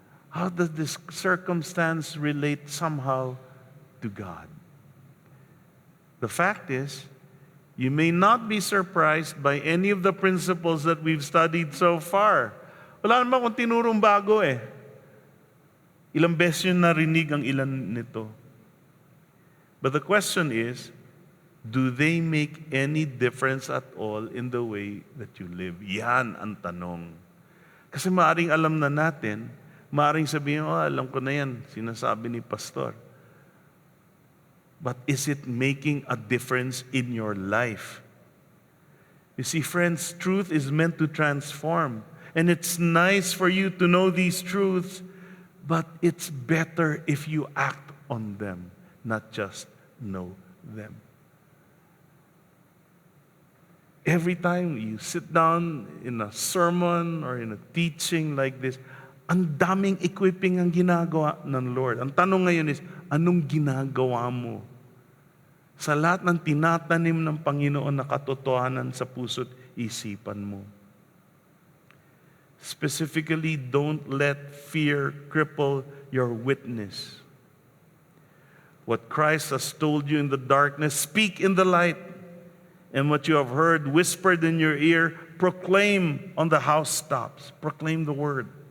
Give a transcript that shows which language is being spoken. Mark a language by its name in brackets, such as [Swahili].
[English] How does this circumstance relate somehow to God? The fact is, you may not be surprised by any of the principles that we've studied so far. [Filipino] Wala naman kung tinurong bago eh. Ilang beses yun narinig ang ilan nito. [English] But the question is, do they make any difference at all in the way that you live? [Filipino] Yan ang tanong. Kasi maaring alam na natin, maaring sabihin, alam ko na yan, sinasabi ni pastor. [English] But is it making a difference in your life? You see, friends, truth is meant to transform. And it's nice for you to know these truths, but it's better if you act on them, not just know them. Every time you sit down in a sermon or in a teaching like this, [Filipino] ang daming equipping ang ginagawa ng Lord. Ang tanong ngayon is, anong ginagawa mo? Sa lahat ng tinatanim ng Panginoon na katotohanan sa puso't isipan mo. [English] Specifically, don't let fear cripple your witness. What Christ has told you in the darkness, speak in the light. And what you have heard whispered in your ear, proclaim on the housetops. Proclaim the word.